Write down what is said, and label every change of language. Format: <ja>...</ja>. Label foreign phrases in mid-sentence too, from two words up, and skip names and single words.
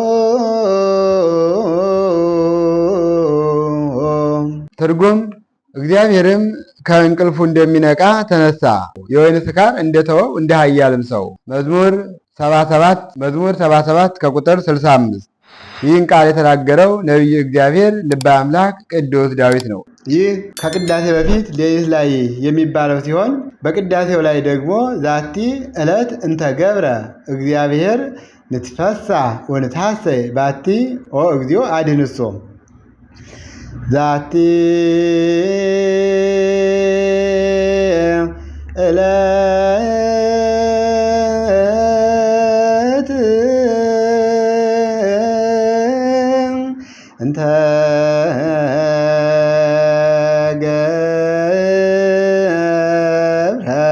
<am>ትርጉም እግዚአብሔርም ከእንቅልፉ እንደሚነቃ ተነሳ፣ የወይን ስካር እንደተወው እንደ ኃያልም ሰው። መዝሙር 77 ከቁጥር 65። ይህን ቃል የተናገረው ነቢዩ እግዚአብሔር ልበ አምላክ ቅዱስ ዳዊት ነው። ይህ ከቅዳሴ በፊት ሌሊት ላይ የሚባለው ሲሆን በቅዳሴው ላይ ደግሞ</am> <gez>ዛቲ ዕለት እንተ ገብረ እግዚአብሔር ንትፈሳህ ወንትሐሰይ ባቲ ኦ እግዚኦ አድኅንሶ ዛቲ ዕለት እንተ ገብረ</gez>